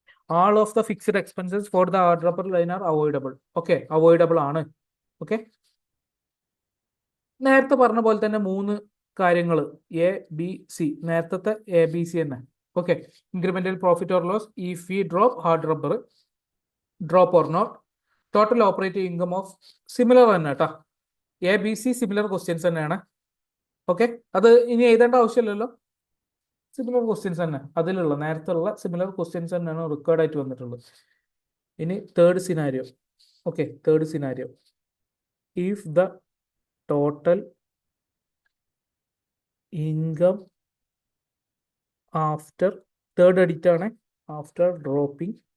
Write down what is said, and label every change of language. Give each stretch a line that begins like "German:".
English: All of the fixed expenses for the hard rubber line are avoidable. Okay, avoidable ആണ്.
Malayalam: Okay, നേരത്തെ പറഞ്ഞ പോലെ തന്നെ 3 കാര്യങ്ങൾ ABC, നേരത്തെ ABC തന്നെ.
English: okay, incremental profit or loss, if we drop hard rubber, drop or not, total operating income of, similar
Malayalam: തന്നെ കേട്ടോ. ABC സിമിലർ ക്വസ്റ്റ്യൻസ് തന്നെയാണ്. ഓക്കെ, അത് ഇനി എഴുതേണ്ട ആവശ്യമില്ലല്ലോ. സിമിലർ ക്വസ്റ്റ്യൻസ് തന്നെ അതിലുള്ള നേരത്തെ ഉള്ള സിമിലർ ക്വസ്റ്റ്യൻസ് തന്നെയാണ് റിക്വയർഡ് ആയിട്ട് വന്നിട്ടുള്ളത്. ഇനി third scenario. Okay, third scenario
English: if the total income after third edit ആണ് after dropping